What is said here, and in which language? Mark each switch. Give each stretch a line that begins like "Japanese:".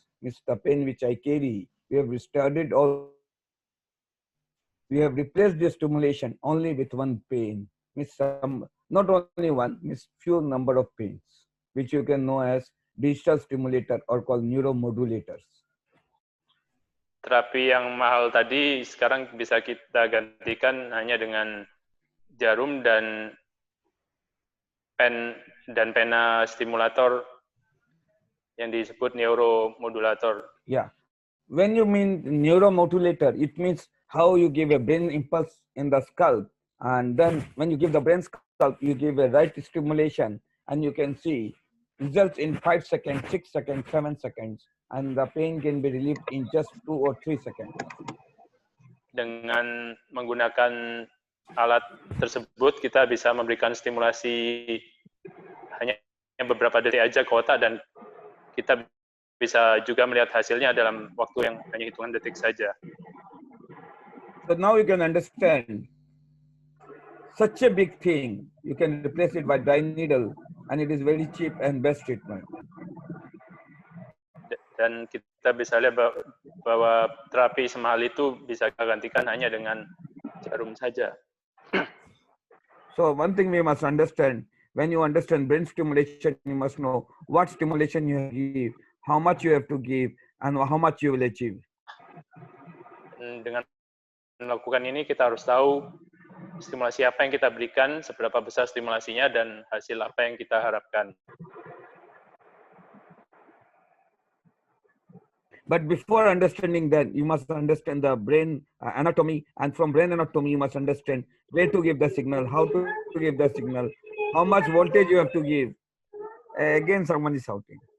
English: It's the pen which I carry. We have restarted all. We have replaced the stimulation only with one pen. Not only one, few number of pens, which you can know as digital stimulator or called neuromodulators.
Indonesian: Terapi yang mahal tadi sekarang bisa kita gantikan hanya dengan jarum dan pena stimulator yang disebut neuromodulator. Yeah.
English: When you mean neuromodulator, it means how you give a brain impulse in the scalp. And then when you give the brain scalp, you give a right stimulation and you can see results in 5 seconds, 6 seconds, 7 seconds. And the pain can be relieved in just 2 or 3 seconds.
Indonesian: Dengan menggunakan alat tersebut, kita bisa memberikan stimulasi hanya beberapa detik aja ke otak dan kita bisa juga melihat hasilnya dalam waktu yang hanya hitungan detik saja.
English: So now you can understand such a big thing. You can replace it by dry needle and it is very cheap and best treatment.
Indonesian: Dan kita bisa lihat bahwa terapi semahal itu bisa kita gantikan hanya dengan jarum saja.
English: So one thing we must understand, when you understand brain stimulation, you must know what stimulation you give, how much you have to give, and how much you will achieve.
Indonesian: Dengan melakukan ini, kita harus tahu stimulasi apa yang kita berikan, seberapa besar stimulasinya, dan hasil apa yang kita harapkan.
English: But before understanding that, you must understand the brain anatomy, and from brain anatomy, you must understand where to give the signal, how to give the signal, how much voltage you have to give. Again, someone is shouting.